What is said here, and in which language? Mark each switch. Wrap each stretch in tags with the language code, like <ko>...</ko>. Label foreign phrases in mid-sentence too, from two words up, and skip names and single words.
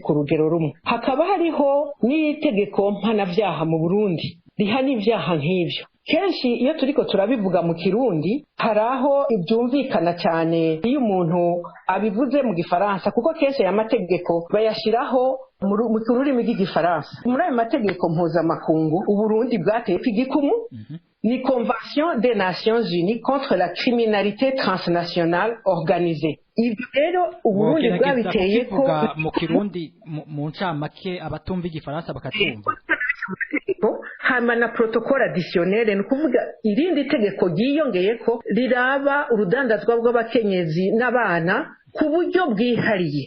<rn>ku rugero rumwe hakaba hariho n'itegeko mpanavyaha mu Burundi rihana ivyaha nk'ivyo kenshi iyo turiko turabivuga mu Kirundi haraho ibyumvikana cyane iyo umuntu abivuze mu Gifaransa kuko kenshi aya mategeko bayashiraho mu rurimi rw'Igifaransa muri ayo mategeko mpuzamakungu Uburundi bwateye igikumu ni Convention des Nations Unies contre la criminalité transnationale organisée. Ibyo rero Uburundi bwabiteye ko mu Kirundi mu ncamake abatumva igifaransa bakatumva hama na</rn> <fr>protocole additionnelle</fr> <rn>ni kuvuga irindi tegeko ryiyongeye ko riraba urudandazwa rw'abakenyezi n'abana ku buryo bwihariye.</rn>